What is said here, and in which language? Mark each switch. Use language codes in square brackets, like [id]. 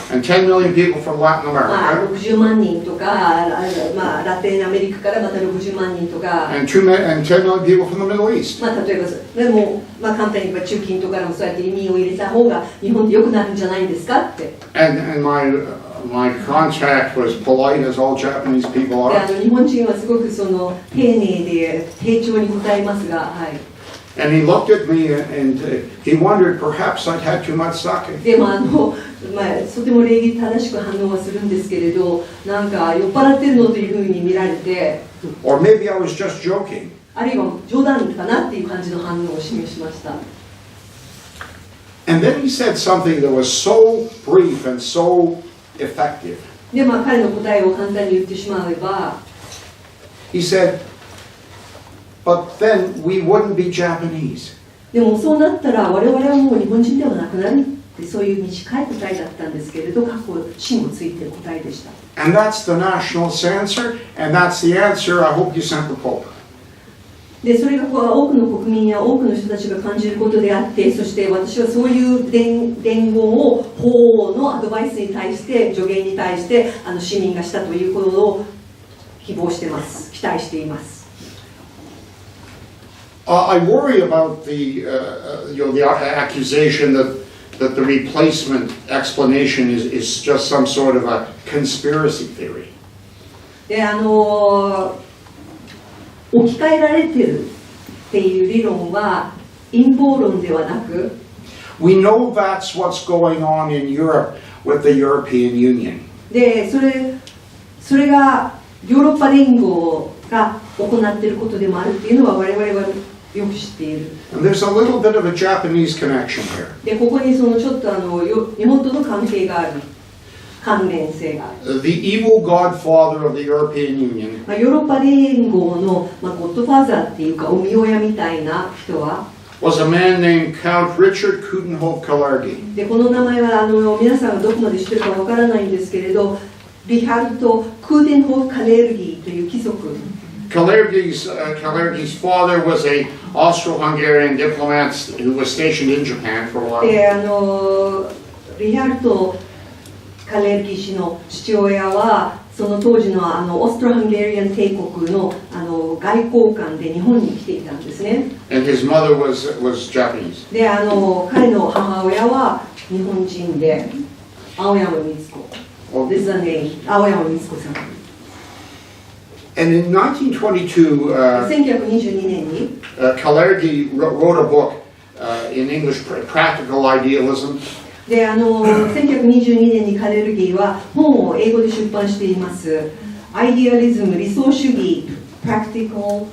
[en] and 10 million people from Latin America. [ja] 60万人とか、ラテンアメリカからまた60万人とか。 [en] and 10 million people from the Middle East. [ja] 例えばでも、簡単に言えば中近東からもそうやって移民を入れた方が日本って良くなるんじゃないんですかって。 [en] And my contact was polite as all Japanese people are. [ja] で、日本人はすごく丁寧で丁重に答えますが、はい。 [en] And he looked at me and he wondered perhaps I'd had too much sake. [ja] でもとても礼儀正しく反応はするんですけれど、なんか酔っ払ってるのというふうに見られて、 [en] or maybe I was just joking. [ja] あるいは冗談かなっていう感じの反応を示しました。 [en] And then he said something that was so brief and so effective. [ja] で、彼の答えを簡単に言ってしまえば、 [en] he said, but then we wouldn't be Japanese. [ja] でもそうなったら我々はもう日本人ではなくなるってそういう短い答えだったんですけれど、過去芯をついている答えでした。 [en] And that's the nationalist answer, and that's the answer I hope you sent the Pope. [ja] で、それが多くの国民や多くの人たちが感じることであって、そして私はそういう伝言を法のアドバイスに対して、助言に対して市民がしたということを希望してます、期待しています。 [en] I worry about the accusation that the replacement explanation is just some sort of a conspiracy theory. [ja] で置き換えられてるっていう理論は陰謀論ではなく、 [en] We know that's what's going on in Europe with the European Union. [ja] でそれがヨーロッパ連合が行っていることでもあるっていうのは我々はよく知っている。 [en] And there's a little bit of a Japanese connection here. [ja] でここにそのちょっと日本との関係がある、関連性がある。 [en] The evil godfather of the European Union [ja] ヨーロッパ連合の、ゴッドファーザーっていうかお見親みたいな人は [en] was a man named Count Richard Coudenhove-Kalergi. [ja] でこの名前は皆さんがどこまで知ってるかわからないんですけれど、リハルト・クーデンホフ・カレルギーという貴族。 [en] Kalergi's father was a Austro-Hungarian diplomat who was stationed in Japan for a while. [ja] でリハルト・カレルギー氏の父親はその当時のオーストロハンガリアン帝国の外交官で日本に来ていたんですね。 [en] And his mother was Japanese. [ja] で彼の母親は日本人で青山光子。 [en] This is the name. 青山光子さん。 And in 1922, [ja] 1922年に [en] Kalergi wrote a book in English, Practical Idealism. [ja] で1922年にカレルギーは本を英語で出版しています。アイディアリズム、理想主義、Practical